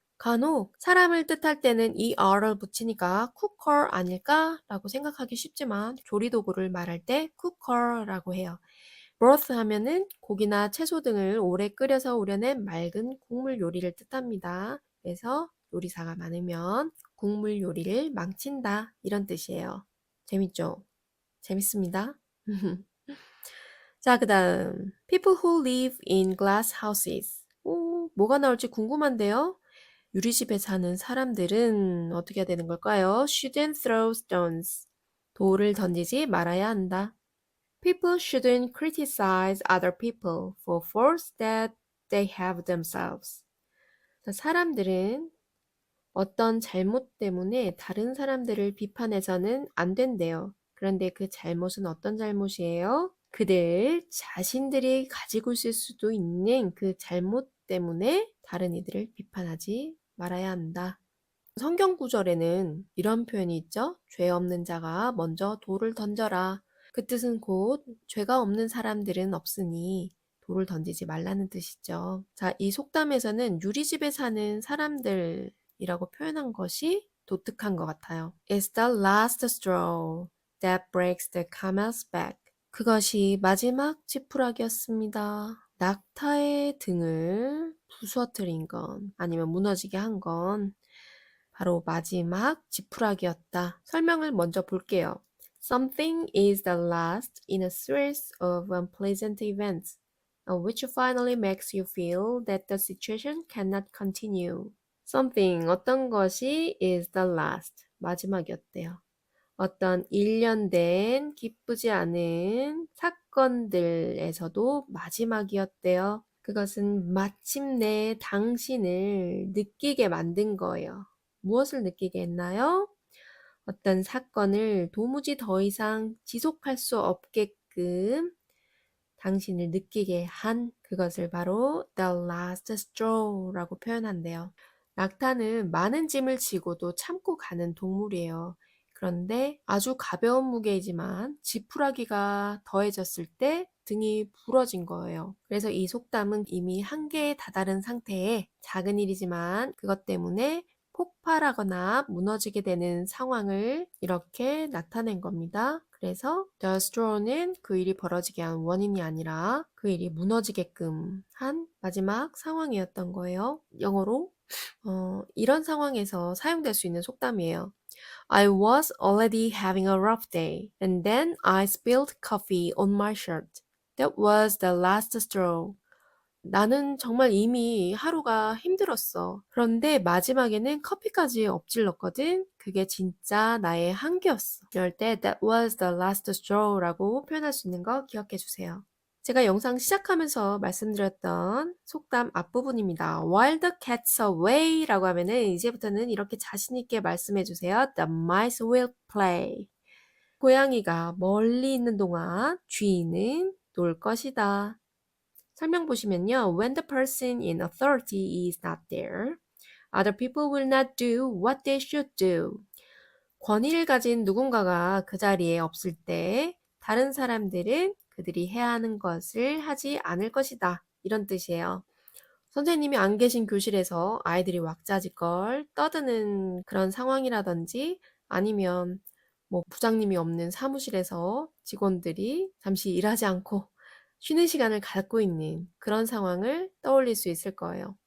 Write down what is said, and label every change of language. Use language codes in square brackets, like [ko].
[ko] 간혹 사람을 뜻할 때는 이 r을 붙이니까 cooker 아닐까라고 생각하기 쉽지만 조리도구를 말할 때 cooker라고 해요. broth 하면은 고기나 채소 등을 오래 끓여서 우려낸 맑은 국물 요리를 뜻합니다. 그래서 요리사가 많으면 국물 요리를 망친다 이런 뜻이에요. 재밌죠? 재밌습니다. 자, 그다음 [en] people who live in glass houses. [ko] 오, 뭐가 나올지 궁금한데요. 유리집에 사는 사람들은 어떻게 해야 되는 걸까요? [en] Shouldn't throw stones. [ko] 돌을 던지지 말아야 한다. [en] People shouldn't criticize other people for faults that they have themselves. [ko] 자, 사람들은 어떤 잘못 때문에 다른 사람들을 비판해서는 안 된대요. 그런데 그 잘못은 어떤 잘못이에요? 그들 자신들이 가지고 있을 수도 있는 그 잘못 때문에 다른 이들을 비판하지 말아야 한다. 성경 구절에는 이런 표현이 있죠. 죄 없는 자가 먼저 돌을 던져라. 그 뜻은 곧 죄가 없는 사람들은 없으니 돌을 던지지 말라는 뜻이죠. 자, 이 속담에서는 유리집에 사는 사람들이라고 표현한 것이 독특한 것 같아요. [en] It's the last straw. that breaks the camel's back. [ko] 그것이 마지막 지푸라기였습니다. 낙타의 등을 부서뜨린 건, 아니면 무너지게 한 건 바로 마지막 지푸라기였다. 설명을 먼저 볼게요. [en] Something is the last in a series of unpleasant events, which finally makes you feel that the situation cannot continue. [ko] Something, 어떤 것이 [en] is the last, [ko] 마지막이었대요. 어떤 일련된 기쁘지 않은 사건들에서도 마지막이었대요. 그것은 마침내 당신을 느끼게 만든 거예요. 무엇을 느끼게 했나요? 어떤 사건을 도무지 더 이상 지속할 수 없게끔 당신을 느끼게 한 그것을 바로 [en] the last straw [ko] 라고 표현한대요. 낙타는 많은 짐을 지고도 참고 가는 동물이에요. 그런데 아주 가벼운 무게이지만 지푸라기가 더해졌을 때 등이 부러진 거예요. 그래서 이 속담은 이미 한계에 다다른 상태에 작은 일이지만 그것 때문에 폭발하거나 무너지게 되는 상황을 이렇게 나타낸 겁니다. 그래서 the straw는 그 일이 벌어지게 한 원인이 아니라 그 일이 무너지게끔 한 마지막 상황이었던 거예요. 영어로 이런 상황에서 사용될 수 있는 속담이에요. [en] I was already having a rough day, and then I spilled coffee on my shirt. That was the last straw. [ko] 나는 정말 이미 하루가 힘들었어. 그런데 마지막에는 커피까지 엎질렀거든. 그게 진짜 나의 한계였어. 이럴 때 [en] that was the last straw [ko] 라고 표현할 수 있는 거 기억해 주세요. 제가 영상 시작하면서 말씀드렸던 속담 앞부분입니다. [en] While the cat's away [ko] 라고 하면은 이제부터는 이렇게 자신 있게 말씀해 주세요. [en] The mice will play. [ko] 고양이가 멀리 있는 동안 쥐는 놀 것이다. 설명 보시면요. [en] When the person in authority is not there, other people will not do what they should do. [ko] 권위를 가진 누군가가 그 자리에 없을 때 다른 사람들은 그들이 해야 하는 것을 하지 않을 것이다. 이런 뜻이에요. 선생님이 안 계신 교실에서 아이들이 왁자지껄 떠드는 그런 상황이라든지 아니면 뭐 부장님이 없는 사무실에서 직원들이 잠시 일하지 않고 쉬는 시간을 갖고 있는 그런 상황을 떠올릴 수 있을 거예요.